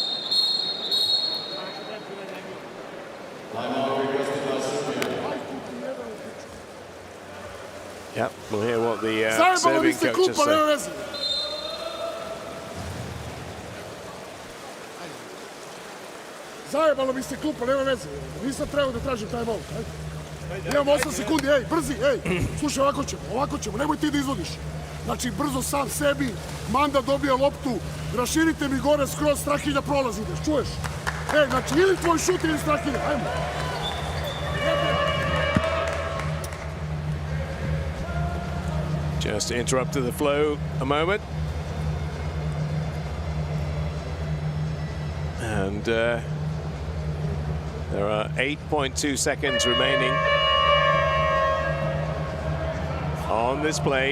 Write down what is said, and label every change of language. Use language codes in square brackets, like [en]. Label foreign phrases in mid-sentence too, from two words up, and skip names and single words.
[en] Yep, we'll hear what the Serbian coach has said. [sr] Zajebalo mi se klupa, nema veze. Nisam trebao da tražim time-out. Imamo 8 sekundi, ej, brzi, ej. Slušaj, ovako ćemo, nemoj ti da izvodiš. Znači, brzo sam sebi, Manda dobija loptu, raširite mi gore skroz, Strahinja prolazi, ideš, čuješ? Ej, znači, ili tvoj šut ili Strahinja, ajmo. [en] Just interrupted the flow a moment. And there are 8.2 seconds remaining on this play.